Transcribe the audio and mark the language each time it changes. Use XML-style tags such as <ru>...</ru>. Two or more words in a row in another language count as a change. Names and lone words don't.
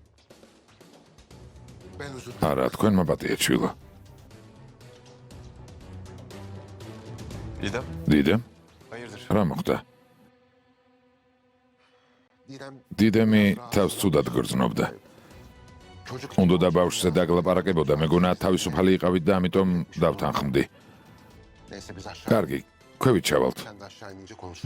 <tr>Ben özür</tr> <ka>არა, თქვენ მაბადიეთ, შვილო. Didem, დიდემ?</ka> <tr>hayırdır?</tr> <ka>რა მოხდა? Didem დიდემი თავს ცუდად გრძნობდა.</ka> <tr>çocuk</tr> <ka>უნდა და ბავშვზე დაგლაპარაკებოდა, მეგონა თავისუფალი იყავით და ამიტომ დავთანხმდი.</ka> <tr>neyse biz aşağı.</tr> <ka>კარგი, ქვევით ჩავალთ.</ka> <tr>Sen de aşağı inince konuşuruz.</tr>